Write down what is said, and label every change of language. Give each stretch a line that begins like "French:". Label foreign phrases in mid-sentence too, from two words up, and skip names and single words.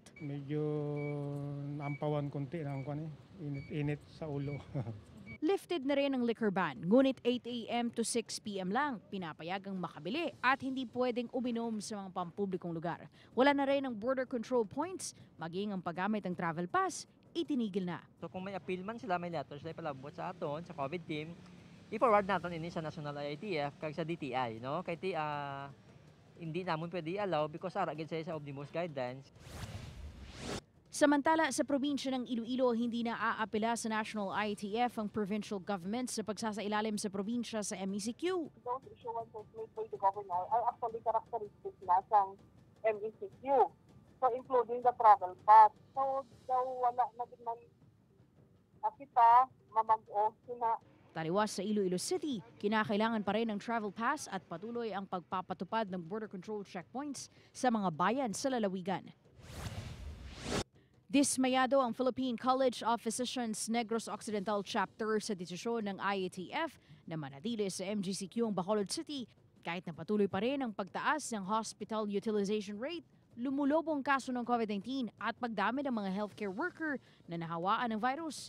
Filipino: Medyo naampawan konti ng init-init sa ulo. Lifted na rin ang
English: liquor ban,
Filipino: ngunit 8 a.m.
English: to 6 p.m.
Filipino: lang pinapayagang makabili at hindi pwedeng uminom sa mga pampublikong lugar. Wala na rin ang
English: border control points,
Filipino: maging ang paggamit ng
English: travel pass,
Filipino: itinigil na.
Hiligaynon: So kung may appeal man sila, may letter sila palabot sa aton, sa COVID team, i-forward natin ini sa National IATF kag sa DTI, no? Kay hindi namin pwede i-allow because ara gid sa Omnibus Guidelines.
Filipino: Samantala, sa probinsya ng Iloilo, hindi na aapela sa National IATF ang provincial government sa pagsasailalim sa probinsya sa MECQ.
English: Those issuances made by the governor are actually characteristic
Filipino: na ng
English: MECQ. So, including the travel pass. So,
Hiligaynon: daw wala na din man kita mamag-o sina.
Filipino: Taliwas sa Iloilo City, kinakailangan pa rin ng
English: travel pass
Filipino: at patuloy ang pagpapatupad ng
English: border control checkpoints
Filipino: sa mga bayan sa lalawigan. Dismayado ang Philippine College of Physicians Negros Occidental Chapter sa desisyon ng IATF na manatili sa MGCQ ang Bacolod City kahit na patuloy pa rin ang pagtaas ng
English: hospital utilization rate,
Filipino: lumulobong kaso ng COVID-19 at pagdami ng mga
English: healthcare worker
Filipino: na nahawaan ng virus.